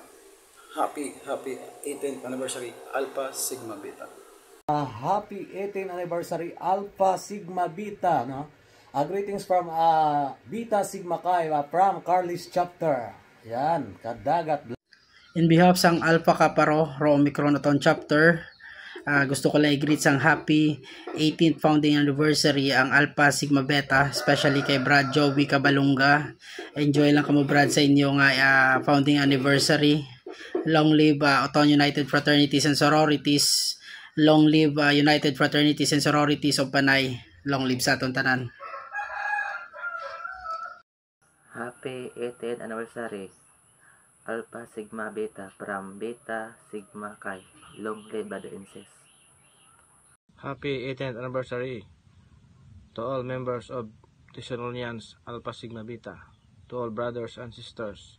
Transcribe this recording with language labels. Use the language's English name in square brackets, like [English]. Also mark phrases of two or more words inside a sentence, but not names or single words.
[English] Happy 18th anniversary Alpha Sigma Beta. Happy 18th anniversary Alpha Sigma Beta, no? Greetings from Beta Sigma Chi from Carlis Chapter. [Hiligaynon] Yan, kadagat. [English] In behalf [Hiligaynon] sang Alpha Kaparo Rho Omicron Oton Chapter, gusto ko lang i-greet sang [English] happy 18th founding anniversary [Hiligaynon] ang Alpha Sigma Beta, especially kay Brad Joey Cabalunga. Enjoy lang kamo Brad sa inyo nga [English] founding anniversary. Long live Oton United Fraternities and Sororities. Long live United Fraternities and Sororities of Panay. Long live [Hiligaynon] sa aton tanan. [English] Happy 18th anniversary Alpha Sigma Beta from Beta Sigma Chi. Long live brother and sis. Happy 18th anniversary to all members of Thessalonians Alpha Sigma Beta, to all brothers and sisters.